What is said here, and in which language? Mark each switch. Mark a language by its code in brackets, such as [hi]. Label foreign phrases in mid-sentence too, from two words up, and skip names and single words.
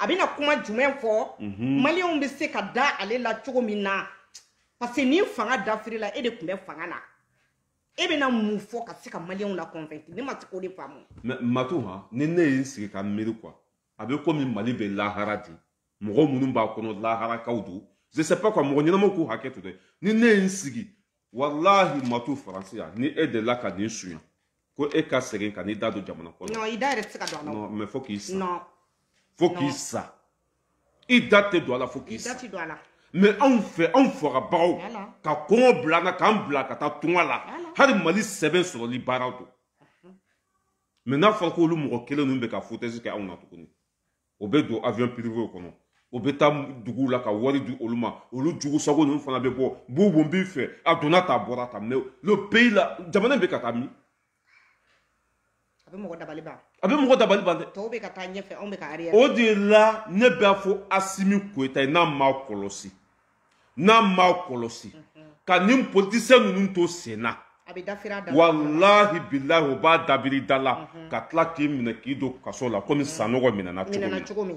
[bm] A bina kuma jumɛn fɔ maliyɛnw bɛ se ka da ale la cogo min na [fr] parce que [bm] ni fanga dafiri la e de tun bɛ fanga na e bɛna mun fɔ ka se ka maliyɛnw la convaincu ne ma se k'o de faamu. Mais Matu ni ne ye n sigi ka miiri quoi a bɛ komi Mali bɛ lahara de mɔgɔ minnu b'a kɔnɔ laharakaw don [fr] je sais pas quoi [bm] mɔgɔ ɲɛnamaw k'u hakɛ to dɛ ni ne ye n sigi walahi Matu faransi yan ni e de la ka nin suɲɛ ko e ka segin ka n'i da don jamana kɔnɔ. Non i da yɛrɛ tɛ se ka don a la. [fr] Non mais fo k'i sa. [bm] Non. Fo k'i sa. I da tɛ don a la fo k'i sa. I da tɛ don a la. Mais anw fɛ anw fagabagaw ka kɔngɔ bila an na k'an bila ka taa tunga la hali Mali sɛbɛn sɔrɔli baara don. Mais n'a fɔra ko olu mɔgɔ kelen ninnu bɛ ka foutaise kɛ anw na tuguni o bɛ don [fr] avion privé [bm] kɔnɔ o bɛ taa duguw la ka wari di olu ma olu jugu sago ninnu fana bɛ bɔ bubu n b'i fɛ a donna ta a bɔra ta [fr] mais le pays [bm] la jamana bɛ ka taa min. A bɛ mɔgɔ dabali ban dɛ. Tɔw bɛ ka taa ɲɛfɛ anw bɛ ka arrière. O de la ne b'a fɔ Assimi Koïta n'a m'a kɔlɔsi ka nin politicien ninnu to sen na [ar] والله بالله [bm] o b'a dabiri da la ka tila k'i minɛ k'i don kaso la komi Sanogo minɛna cogo min.